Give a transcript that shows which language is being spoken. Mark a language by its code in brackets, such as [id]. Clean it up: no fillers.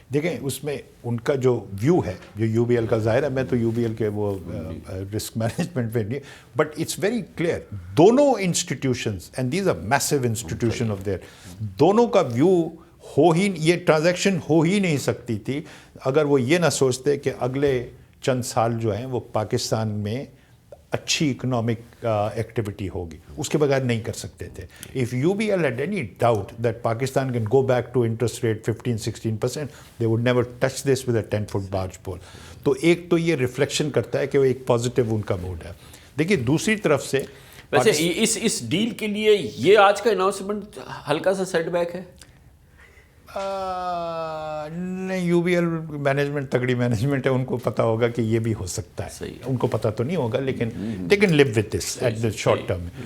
[ur] دیکھیں اس میں ان کا جو ویو ہے جو UBL کا، ظاہر ہے میں تو UBL کے وہ رسک مینجمنٹ پہ نہیں، [en] but it's very clear [ur] دونوں institutions and these are Meesho institution of their, دونوں کا ویو یہ ٹرانزیکشن ہو ہی نہیں سکتی تھی اگر وہ یہ نہ سوچتے کہ اگلے چند سال جو ہیں وہ پاکستان میں اچھی اکنامک ایکٹیویٹی ہوگی، اس کے بغیر نہیں کر سکتے تھے. [en] If UBL had any doubt that Pakistan can go back to interest rate 15-16%, they would never touch this with a 10-foot barge pole. [ur] تو ایک تو یہ ریفلیکشن کرتا ہے کہ وہ ایک پازیٹیو ان کا موڈ ہے. دیکھیے دوسری طرف سے ویسے اس ڈیل کے لیے یہ آج کا اناؤنسمنٹ ہلکا سا سیٹ بیک ہے؟ نہیں، UBL مینجمنٹ تگڑی مینجمنٹ ہے، ان کو پتا ہوگا کہ یہ بھی ہو سکتا ہے، ان کو پتا تو نہیں ہوگا، لیکن [en] they can live with this at the short term.